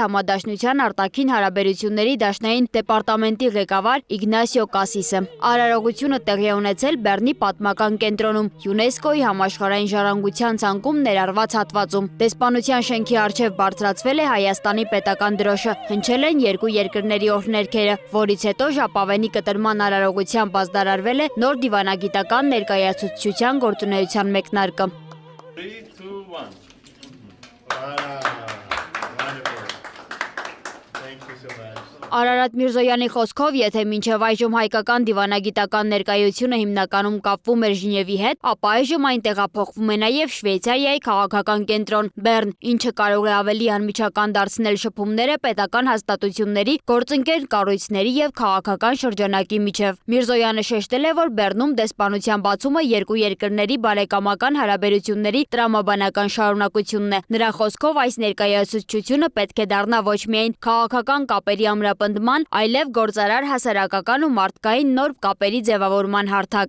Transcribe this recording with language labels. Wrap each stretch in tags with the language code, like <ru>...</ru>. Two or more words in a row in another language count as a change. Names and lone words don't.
<hy>համադաշնության արտաքին հարաբերությունների դաշնային դեպարտամենտի ղեկավար Իգնասիո Կասիսը։ Արարողությունը տեղի է ունեցել Բեռնի պատմական կենտրոնում ՅՈՒՆԵՍԿՕ-ի համաշխարհային ժառանգության ցանկում ներառված հատվածում։ Դեսպանության շենքի առջև բարձրացվել է Հայաստանի պետական դրոշը, հնչել են երկու երկրների օրհներգերը, որից հետո ժապավենի կտրման արարողությամբ ազդարարվել է նոր դիվանագիտական ներկայացուցչության գործունեության մեկնարկը։</hy> <en>3, 2, 1. Voilà. Wonderful. Thank you so much.</en> <hy>Արարատ Միրզոյանի խոսքով, եթե մինչև այժմ հայկական դիվանագիտական ներկայությունը հիմնականում կապվում էր Ժնևի հետ, ապա այժմ այն տեղափոխվում է նաև Շվեյցարիայի քաղաքական կենտրոն Բեռն, ինչը կարող է ավելի անմիջական դարձնել շփումները պետական հաստատությունների, գործընկեր կառույցների եւ քաղաքական շրջանակի միջև։ Միրզոյանը շեշտել է, որ Բեռնում դեսպանության բացումը երկու երկրների բարեկամական հարաբերությունների տրամաբանական շարունակությունն է։ Նրա խոսքով այս ներկայացուցչությունը պետք է դառնա ոչ միայն քաղաքական կապերի ամրապնդման, այլև գործարար հասարակական ու մարդկային նոր կապերի ձևավորման հարթակ։</hy>